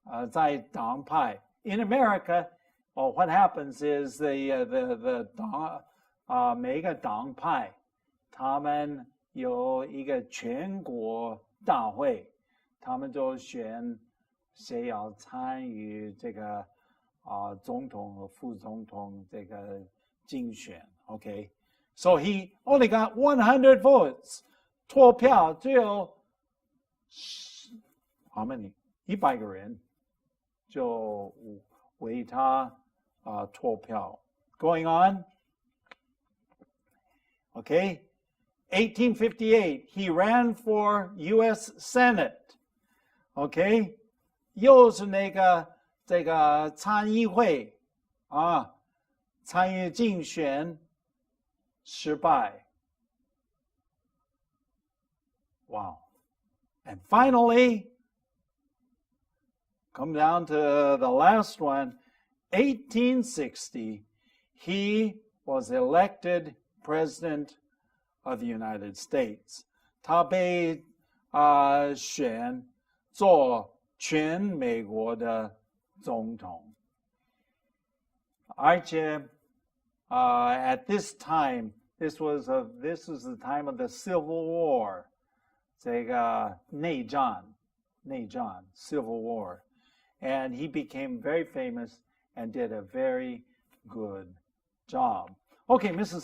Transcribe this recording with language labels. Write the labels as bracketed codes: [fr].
[zh] 在党派 in America, what happens is the 党每个党派他们有一个全国大会，他们就选谁要参与这个总统和副总统这个竞选 Okay, so he only got 100 votes. 投票只有 how many? 100个人就为他投票 Going on. [en] Okay, 1858, he ran for U.S. Senate. Okay, [zh] 又是那个这个参议会啊，参议竞选失败。 [en] Wow. And finally, come down to the last one, 1860, he was elected President of the United States. [zh] 他被选做全美国的总统。 [en] 而且 at this time, this was the time of the Civil War. [zh] 这个内战 Civil War. [en] And he became very famous and did a very good job. Okay, Mrs.